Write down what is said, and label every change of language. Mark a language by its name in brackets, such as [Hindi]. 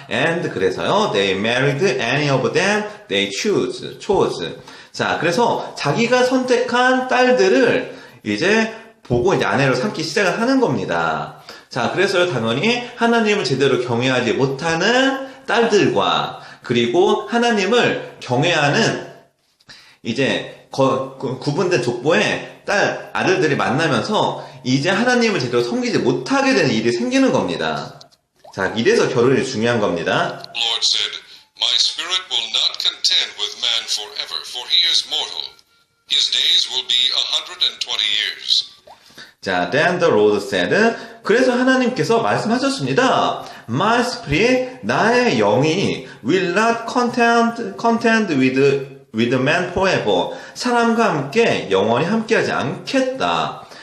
[English] And [Korean] 그래서요, [English] they married any of them they chose. [Korean] 자, 그래서 자기가 선택한 딸들을 이제 보고 이제 아내로 삼기 시작을 하는 겁니다. 자, 그래서요, 당연히 하나님을 제대로 경외하지 못하는 딸들과 그리고 하나님을 경외하는 이제 구분된 족보의 아들들이 만나면서 이제 하나님을 제대로 섬기지 못하게 되는 일이 생기는 겁니다. 자, 이래서 결혼이 중요한 겁니다. [English] Lord said, My spirit will not contend with man forever, for he is mortal. His days will be 120 years. [Korean] 자, [English] then the Lord said, [Korean] 그래서 하나님께서 말씀하셨습니다. [English] My spirit, [Korean] 나의 영이 [English] will not contend with man forever. [Korean] 사람과 함께 영원히 함께하지 않겠다.